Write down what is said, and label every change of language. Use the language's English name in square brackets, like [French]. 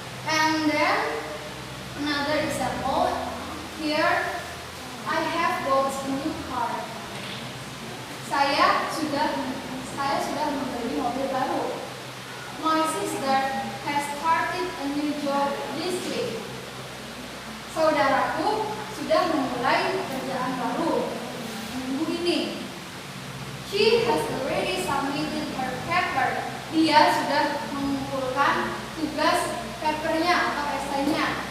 [English] And then another example here, I have bought a new car. [Indonesian] Saya sudah membeli mobil baru. [English] My sister has started a new job this week. [Indonesian] Saudaraku sudah memulai pekerjaan baru minggu ini. [English] She has already submitted her paper. [Indonesian] Dia sudah mengumpulkan tugas papernya atau esainya.